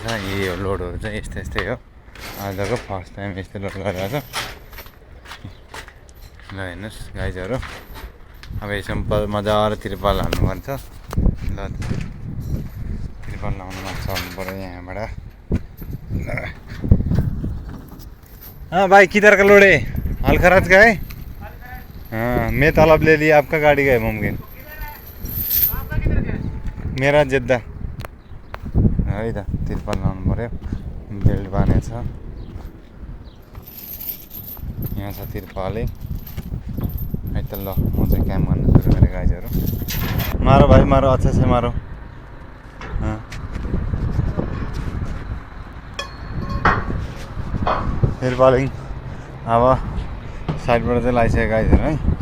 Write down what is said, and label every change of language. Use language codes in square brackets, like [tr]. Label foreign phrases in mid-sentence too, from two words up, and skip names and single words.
[ne] यही हो लोडहरू चाहिँ, यस्तै हो। आजको [en] first time [ne] यस्तो लोड गरिरहेछ। ल हेर्नुहोस् गाइजहरू, अब यसमा मजाले तिर्पल हाल्नुपर्छ। ल तिर्पल लाउनुमा चल्नु पऱ्यो यहाँबाट। [hi] हाँ भाई, किधर का लोड है? अलखराज का है? हाँ, मैं तलब ले लिया, आपका गाड़ी का है मुमकिन। आपका किधर का है? मेरा जद्दा है त। [ne] तिर्पल लाउनु पऱ्यो, बेल्ट बाँधेको छ। यहाँ छ तिर्पलै है त। ल म चाहिँ काम गर्न सुरु गरेँ गाइजहरू। [hi] मारो भाइ मारो, अच्छा से मारो। [ne] तिर्पलिङ अब साइडबाट चाहिँ लगाइसक्यो गाइजहरू है।